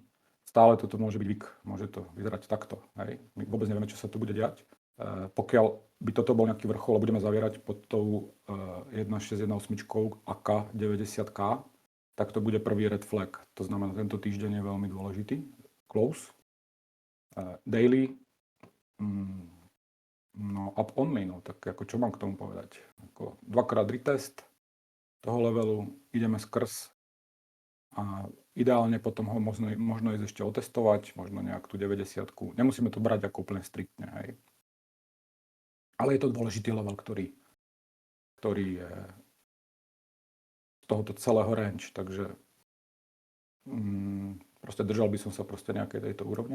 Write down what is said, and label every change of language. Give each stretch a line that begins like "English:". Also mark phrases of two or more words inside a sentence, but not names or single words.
Slovak: Stále toto môže byť week, môže to vyzerať takto. Hej? My vôbec nevieme, čo sa tu bude diať. Pokiaľ by toto bol nejaký vrchol a budeme zavierať pod tou 1618 AK 90K, tak to bude prvý
English: red flag.
Slovak: To znamená, tento týždeň je veľmi dôležitý.
English: Close. Daily.
Slovak: No
English: up only,
Slovak: no tak ako čo mám k tomu povedať? Ako dvakrát retest toho levelu, ideme skrz a ideálne potom ho možno ísť ešte otestovať, možno nejak tú 90-ku. Nemusíme to brať ako úplne striktne, hej. Ale je to dôležitý level, ktorý je z tohoto celého range, takže proste držal by som sa proste nejakej tejto úrovne.